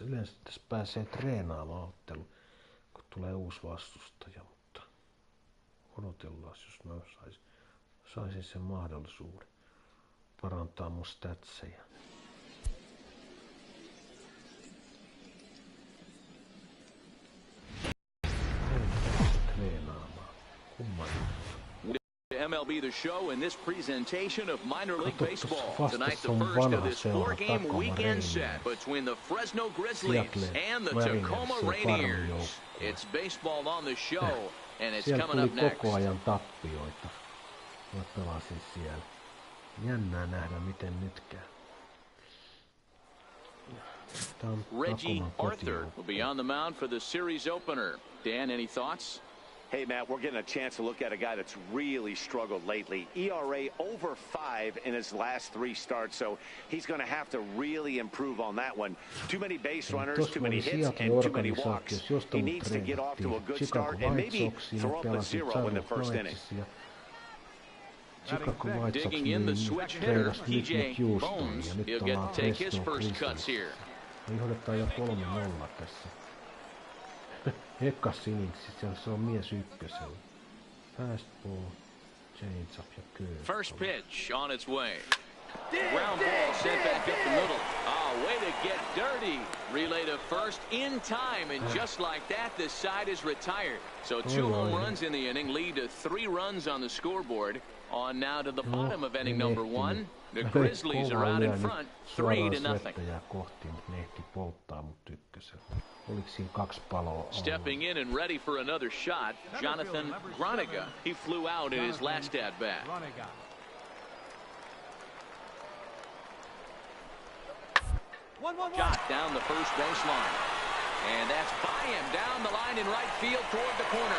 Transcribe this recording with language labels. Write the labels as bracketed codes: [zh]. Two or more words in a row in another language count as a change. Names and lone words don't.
[fi] Yleensä tässä pääsee treenaamaan ottelu, kun tulee uusi vastustaja, mutta odotellaan, jos mä saisin sen mahdollisuuden parantaa mun statseja. En pääse treenaamaan. Kumman. [en] MLB The Show in this presentation of minor league baseball. Tonight, the first of this 4-game weekend set between the Fresno Grizzlies and the Tacoma Rainiers. It's baseball on the show, and it's coming up next. [fi] Koko ajan tappioita. Mä pelasin siellä. Jännää nähdä, miten nyt käy. [en] Reggie Arthur will be on the mound for the series opener. Dan, any thoughts? Hey, Matt, we're getting a chance to look at a guy that's really struggled lately. ERA over 5 in his last 3 starts, so he's going to have to really improve on that one. Too many base runners, too many hits, and too many walks. He needs to get off to a good start and maybe throw up a 0 in the first inning. Digging in the switch hitter, TJ Bones. He'll get to take his first cuts here. [fi] Johdetaan jo 3-0 tässä. Ekas inningsissä se on mies ykkösellä. Fastball, changeup ja curve. [en] First pitch on its way. Ground ball sent back up the middle. Oh, way to get dirty. Relay to first in time, and just like that, this side is retired. So 2 home runs in the inning lead to 3 runs on the scoreboard. On now to the bottom of inning number 1. The Grizzlies are out in front, 3-0. [fi] Kohti, mutta ne ehti polttaa mut ykkösellä. Oliko siinä 2 paloa? [en] Stepping in and ready for another shot, Jonathan Groniga. He flew out in his last at-bat. Shot down the first baseline. And that's by him down the line in right field toward the corner.